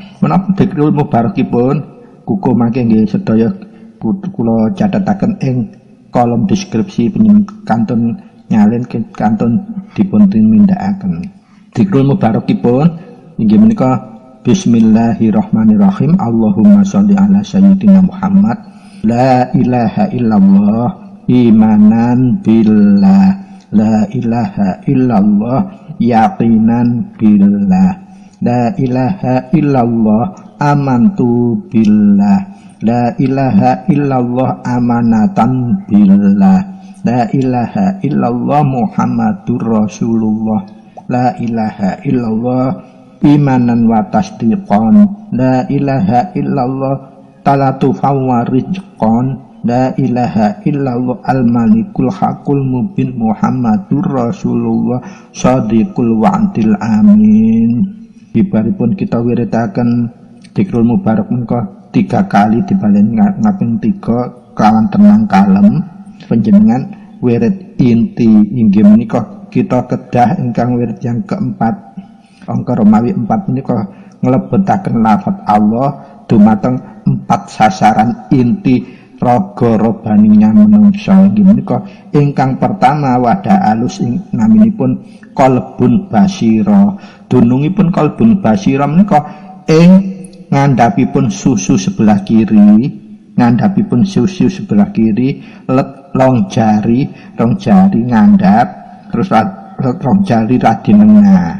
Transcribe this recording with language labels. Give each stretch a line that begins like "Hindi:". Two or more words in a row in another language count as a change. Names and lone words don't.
Javanese: Menapa Dzikrul Mubarakipun kuku mangke nggih sedaya kula catetaken ing kolom deskripsi kantun nyalin kantun dipun tindakaken. Dzikrul Mubarakipun inggih menika Bismillahirrahmanirrahim.
Arabic: اللهم صلِّ على سيدنا محمد. لا إله إلا الله إيمانًا بالله. لا إله إلا الله يقينًا بالله. لا إله إلا الله آمنت بالله. لا إله إلا الله أمانةً بالله. لا إله إلا الله محمد رسول الله. لا إله إلا الله إيمانًا وتصديقًا. لا إله إلا الله تلطفًا ورزقًا. لا إله إلا الله الملك الحق المبين محمد رسول الله صادق الوعد الأمين.
Javanese: Ibaripun kita wiridaken Dzikrul Mubarak menika 3 kali dibalen ngaping 3 kelawan tenang kalem. Panjenengan wirid inti inggih menika kita kedah ingkang wirid
Indonesian: yang keempat.
Javanese: Angka Romawi 4 menika nglebetaken lafaz Allah dumateng 4 sasaran inti raga robaninya menungsa. Inggih menika ingkang pertama wada alus naminipun
Arabic: قلبٌ بصيرة.
Javanese: Dunungipun
Arabic: قلبٌ بصيرة
Javanese: menika ing ngandhapipun susu
Indonesian: sebelah kiri,
Javanese: ngandhapipun susu
Indonesian: sebelah kiri,
Javanese: let rong jari ngandhap, terus rong jari radi nengah.